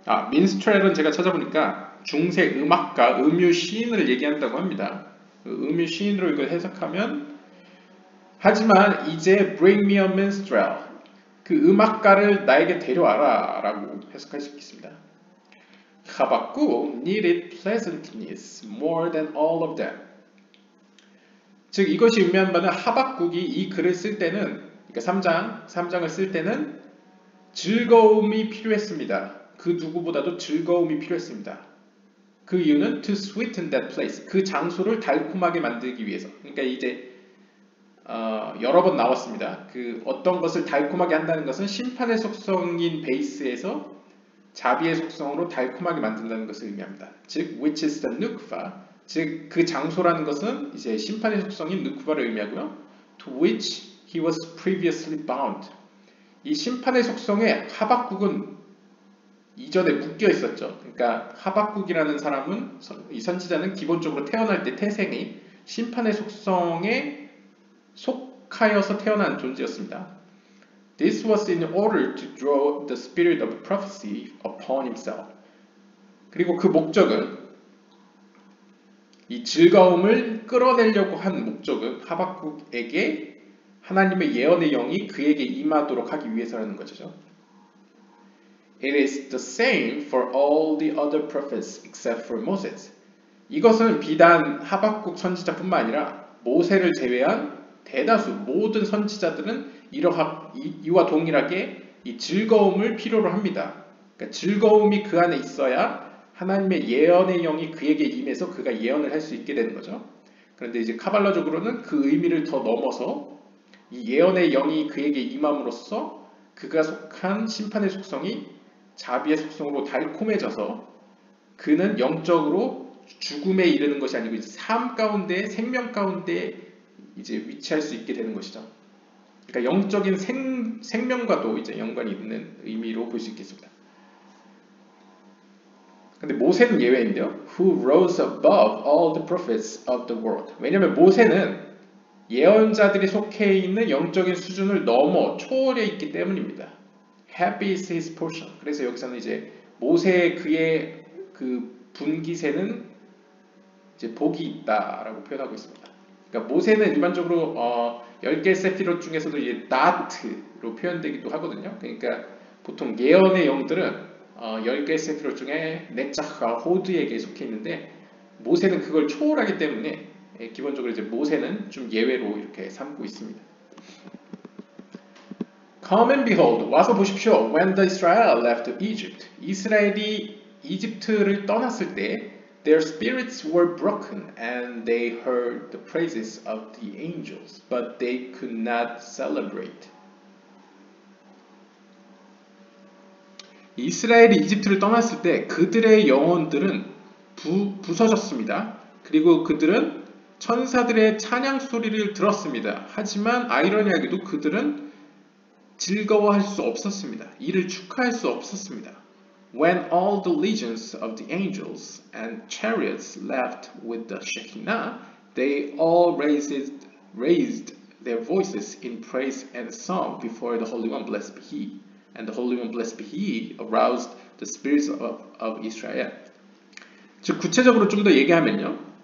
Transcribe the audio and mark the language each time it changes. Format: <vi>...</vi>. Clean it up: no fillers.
<ko>민스트렐은 제가 찾아보니까 중세 음악가, 음유 시인을 얘기한다고 합니다. 음유 시인으로 이걸 해석하면 하지만 이제</ko> <en>bring me a minstrel,</en> <ko>그 음악가를 나에게 데려와라 라고 해석할 수 있겠습니다.</ko> <en>하박국 needed pleasantness more than all of them.</en> <ko>즉 이것이 의미한 바는 하박국이 이 글을 쓸 때는, 그러니까 3장을 쓸 때는 즐거움이 필요했습니다. 그 누구보다도 즐거움이 필요했습니다. 그 이유는</ko> <en>to sweeten that place,</en> <ko>그 장소를 달콤하게 만들기 위해서. 그러니까 이제 여러 번 나왔습니다. 그 어떤 것을 달콤하게 한다는 것은 심판의 속성인 베이스에서 자비의 속성으로 달콤하게 만든다는 것을 의미합니다. 즉,</ko> <en>which is the nukva,</en> <ko>즉 그 장소라는 것은 이제 심판의 속성인 누크바를 의미하고요.</ko> <en>To which he was previously bound.</en> <ko>이 심판의 속성에 하박국은 이전에 묶여 있었죠. 그러니까 하박국이라는 사람은, 이 선지자는 기본적으로 태어날 때 태생이 심판의 속성에 속하여서 태어난 존재였습니다.</ko> <en>This was in order to draw the spirit of prophecy upon himself.</en> <ko>그리고 그 목적은, 이 즐거움을 끌어내려고 한 목적은 하박국에게 하나님의 예언의 영이 그에게 임하도록 하기 위해서라는 것이죠.</ko> <en>It is the same for all the other prophets except for Moses.</en> <ko>이것은 비단 하박국 선지자뿐만 아니라 모세를 제외한 대다수 모든 선지자들은 이와 동일하게 이 즐거움을 필요로 합니다. 그러니까 즐거움이 그 안에 있어야 하나님의 예언의 영이 그에게 임해서 그가 예언을 할 수 있게 되는 거죠. 그런데 이제 카발라적으로는 그 의미를 더 넘어서 이 예언의 영이 그에게 임함으로써 그가 속한 심판의 속성이 자비의 속성으로 달콤해져서 그는 영적으로 죽음에 이르는 것이 아니고 이제 삶 가운데, 생명 가운데 이제 위치할 수 있게 되는 것이죠. 그러니까 영적인 생명과도 이제 연관이 있는 의미로 볼 수 있겠습니다. 근데 모세는 예외인데요.</ko> <en>Who rose above all the prophets of the world.</en> <ko>왜냐하면 모세는 예언자들이 속해 있는 영적인 수준을 넘어 초월해 있기 때문입니다.</ko> <en>Happy is his portion.</en> <ko>그래서 여기서는 이제 모세 그의 그 분기세는 이제 복이 있다라고 표현하고 있습니다. 그러니까 모세는 일반적으로 10개 세피롯 중에서도 이제 나트로 표현되기도 하거든요. 그러니까 보통 예언의 영들은 10개 세피롯 중에 네자하, 호드에게 속해 있는데 모세는 그걸 초월하기 때문에 기본적으로 이제 모세는 좀 예외로 이렇게 삼고 있습니다.</ko> <en>Come and behold,</en> <ko>와서 보십시오.</ko> <en>When the Israel left Egypt,</en> <ko>이스라엘이 이집트를 떠났을 때</ko> <en>their spirits were broken and they heard the praises of the angels, but they could not celebrate.</en> <ko>이스라엘이 이집트를 떠났을 때 그들의 영혼들은 부서졌습니다. 그리고 그들은 천사들의 찬양 소리를 들었습니다. 하지만 아이러니하게도 그들은 즐거워할 수 없었습니다. 이를 축하할 수 없었습니다.</ko> <en>When all the legions of the angels and chariots left with the Shekinah, they all raised their voices in praise and song before the Holy One, blessed be He. And the Holy One, blessed be He, aroused the spirits of Israel.</en> <ko>즉 구체적으로 좀 더 얘기하면요.</ko>